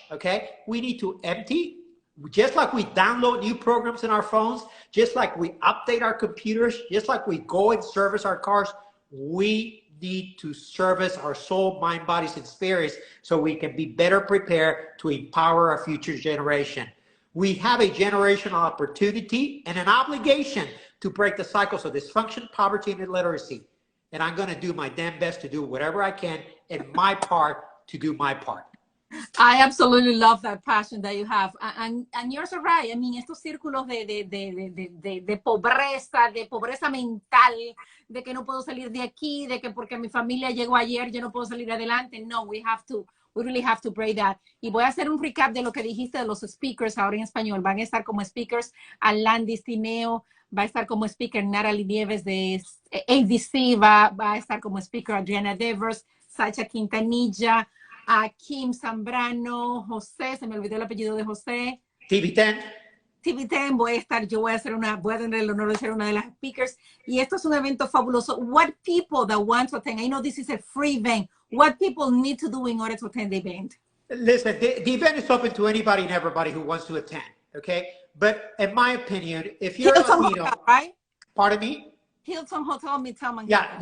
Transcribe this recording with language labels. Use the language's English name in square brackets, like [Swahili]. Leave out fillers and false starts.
[English] Okay, we need to empty. Just like we download new programs in our phones, just like we update our computers, just like we go and service our cars, we need to service our soul, mind, bodies, and spirits so we can be better prepared to empower our future generation. We have a generational opportunity and an obligation to break the cycles of dysfunction, poverty, and illiteracy. And I'm going to do my damn best to do whatever I can in my part to do my part. I absolutely love that passion that you have. And you're so right. I mean, [Spanish] estos círculos de pobreza mental, de que no puedo salir de aquí, de que porque mi familia llegó ayer, yo no puedo salir adelante. [English] No, we really have to break that. [Spanish] Y voy a hacer un recap de lo que dijiste de los speakers ahora en español. Van a estar como speakers Alandis Tineo, va a estar como speaker Natalie Nieves de ABC, va a estar como speaker Adriana Devers, Sacha Quintanilla, a Kim Zambrano, José, se me olvidó el apellido de José. TV10. TV10, voy a tener el honor de ser una de las speakers. Y esto es un evento fabuloso. [English] What people that want to attend, I know this is a free event, what people need to do in order to attend the event? Listen, the event is open to anybody and everybody who wants to attend, okay? But in my opinion, if you're Hilton Latino, Hotel, right? Pardon me? Hilton Hotel, Midtown Manhattan.